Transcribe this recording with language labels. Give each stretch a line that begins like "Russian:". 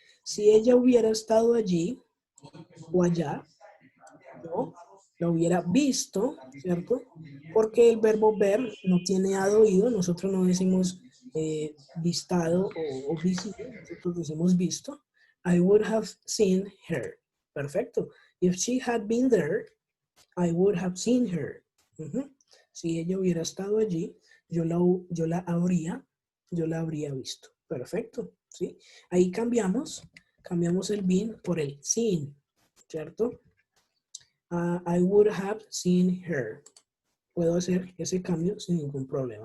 Spanish: Si ella hubiera estado allí o allá, ¿no? Lo hubiera visto, ¿cierto? Porque el verbo ver no tiene oído, nosotros no decimos vistado o visible, nosotros decimos visto.
English: I would have seen her. Perfecto. If she had been there, I would have seen her.
Spanish: Si ella hubiera estado allí, yo la habría visto. Perfecto, ¿sí? Ahí cambiamos el been por el seen, ¿cierto?
English: I would have seen her.
Spanish: Puedo hacer ese cambio sin ningún problema.